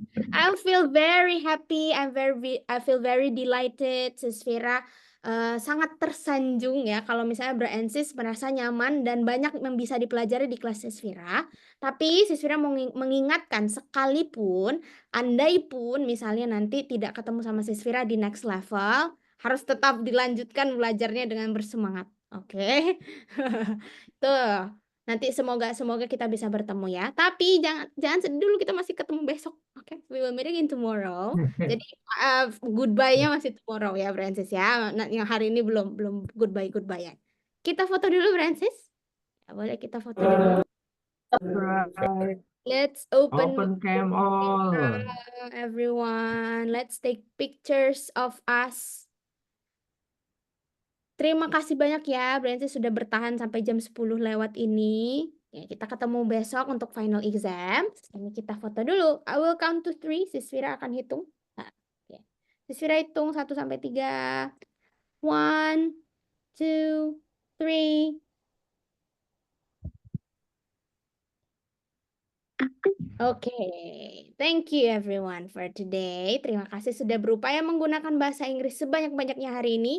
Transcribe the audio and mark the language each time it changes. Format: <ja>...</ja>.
<en>I feel very happy, I feel very delighted Sis Fira</en> <id>sangat tersanjung ya kalau misalnya Bransis merasa nyaman dan banyak yang bisa dipelajari di kelas Sisvira. Tapi Sisvira mengingatkan sekalipun, andai pun misalnya nanti tidak ketemu sama Sisvira di next level, harus tetap dilanjutkan belajarnya dengan bersemangat. Oke. Tuh. Nanti semoga kita bisa bertemu ya. Tapi jangan sedih dulu, kita masih ketemu besok.</id> <en>Oke, we will meet again tomorrow.</en> <id>Jadi goodbye-nya masih tomorrow ya, Francis ya. Nah, yang hari ini belum goodbye ya. Kita foto dulu, Francis. Ya, boleh kita foto dulu.</id> <en>Right. Let's open Open cam all. everyone. Let's take pictures of us.</en> <id>Terima kasih banyak ya, Brancis sudah bertahan sampai jam 10 lewat ini. Ya, kita ketemu besok untuk final exam. Ini kita foto dulu.</id> <en>I will count to 3.</en> <id>Sisvira akan hitung. Nah, ya. Sisvira hitung 1 sampai 3. 1, 2, 3.</id> <en>Oke, thank you everyone for today.</en> <id>Terima kasih sudah berupaya menggunakan bahasa Inggris sebanyak-banyaknya hari ini.</id>